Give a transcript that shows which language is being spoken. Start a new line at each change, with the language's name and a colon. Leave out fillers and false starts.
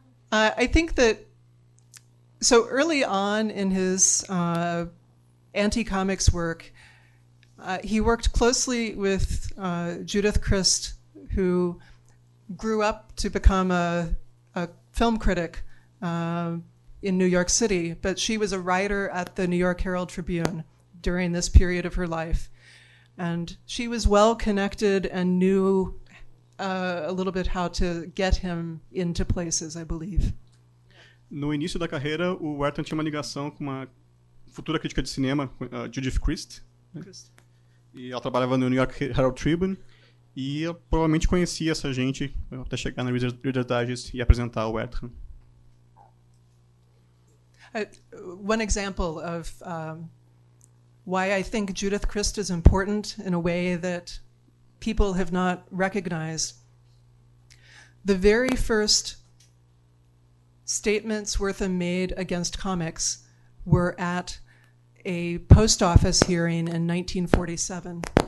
English: I think that so early on in his anti-comics work, he worked closely with Judith Crist, who grew up to become a film critic in New York City, but she was a writer at the New York Herald Tribune during this period of her life. And she was well connected and knew a little bit how to get him into places, I believe.
Portuguese: No início da carreira, o Wertham tinha uma ligação com uma futura crítica de cinema, Judith Crist. Né? E ela trabalhava no New York Herald Tribune. E eu provavelmente conhecia essa gente até chegar na Reader's Digest e apresentar o Wertham.
English: One example of why I think Judith Crist is important in a way that people have not recognized. The very first statements Wertham made against comics were at a post office hearing in 1947.